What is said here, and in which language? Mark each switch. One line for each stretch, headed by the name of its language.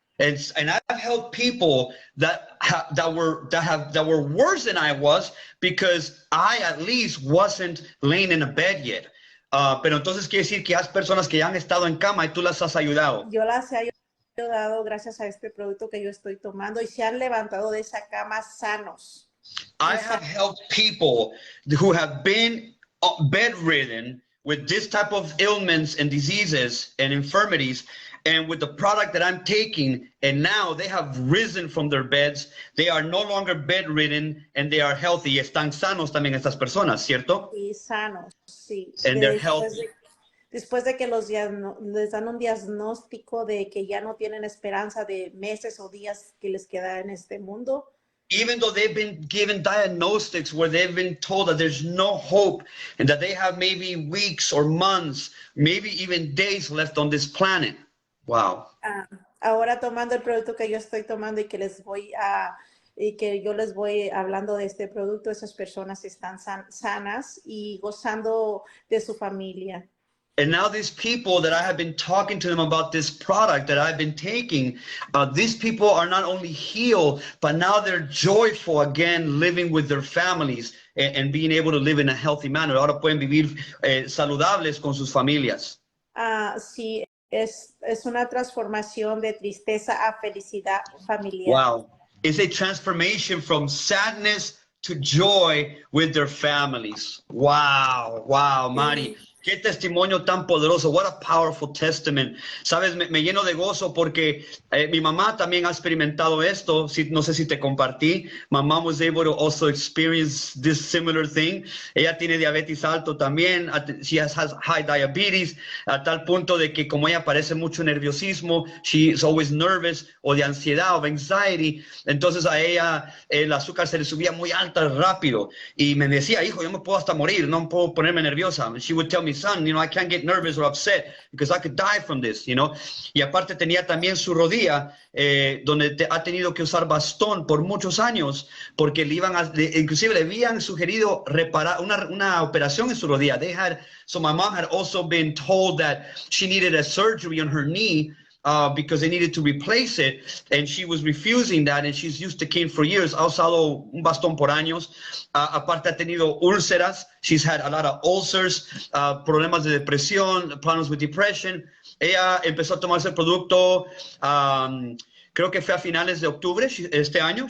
English: And I've helped people that were worse than I was because I at least wasn't laying in a bed yet.
Spanish: Pero entonces quiere decir que hay personas que ya han estado en cama y tú las has ayudado. Yo las he dado gracias a este producto que yo estoy tomando y se han levantado de esa cama sanos.
English: I have helped people who have been bedridden with this type of ailments and diseases and infirmities, and with the product that I'm taking, and now they have risen from their beds, they are no longer bedridden, and they are healthy.
Spanish: Están sanos también estas personas, ¿cierto? Y sanos, sí.
English: And they're healthy.
Spanish: Después de que les dan un diagnóstico de que ya no tienen esperanza de meses o días que les queda en este mundo.
English: Even though they've been given diagnostics where they've been told that there's no hope and that they have maybe weeks or months, maybe even days left on this planet. Wow.
Spanish: Ahora tomando el producto que yo estoy tomando y que yo les voy hablando de este producto, esas personas están sanas y gozando de su familia.
English: And now these people that I have been talking to them about this product that I've been taking, these people are not only healed, but now they're joyful again, living with their families and being able to live in a healthy manner.
Spanish: Ahora pueden vivir saludables con sus familias. Sí, es una transformación de tristeza a felicidad familiar.
English: Wow. It's a transformation from sadness to joy with their families.
Spanish: Wow. Wow, Mari. Qué testimonio tan poderoso.
English: What a powerful testament.
Spanish: Sabes, me lleno de gozo porque mi mamá también ha experimentado esto. No sé si te compartí.
English: My mom was able to also experience this similar thing.
Spanish: Ella tiene diabetes alto también.
English: She has high diabetes,
Spanish: a tal punto de que como ella parece mucho nerviosismo,
English: she is always nervous,
Spanish: o de ansiedad, o de anxiety. Entonces a ella el azúcar se le subía muy alta rápido. Y me decía, hijo, yo me puedo hasta morir, no puedo ponerme nerviosa.
English: She would tell me, son, I can't get nervous or upset because I could die from this,
Spanish: Y aparte tenía también su rodilla, donde ha tenido que usar bastón por muchos años, porque inclusive le habían sugerido reparar una operación en su rodilla.
English: So my mom had also been told that she needed a surgery on her knee, because they needed to replace it, and she was refusing that, and she's used to cane for years.
Spanish: Ha usado un bastón por años. Aparte ha tenido úlceras.
English: She's had a lot of ulcers,
Spanish: problemas de depresión,
English: problems with depression.
Spanish: Ella empezó a tomarse el producto, creo que fue a finales de octubre este año.